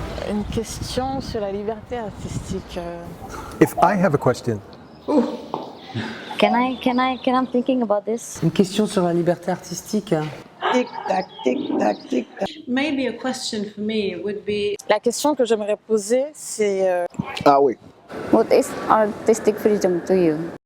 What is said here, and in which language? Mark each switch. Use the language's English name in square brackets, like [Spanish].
[French] Une question sur la liberté artistique. [English] If I have a question. I'm thinking about this. [French] Une question sur la liberté artistique. Tic tac, tic tac, tic tac. [English] Maybe a question for me would be [French] La question que j'aimerais poser, c'est Ah oui. [English] What is artistic freedom to you?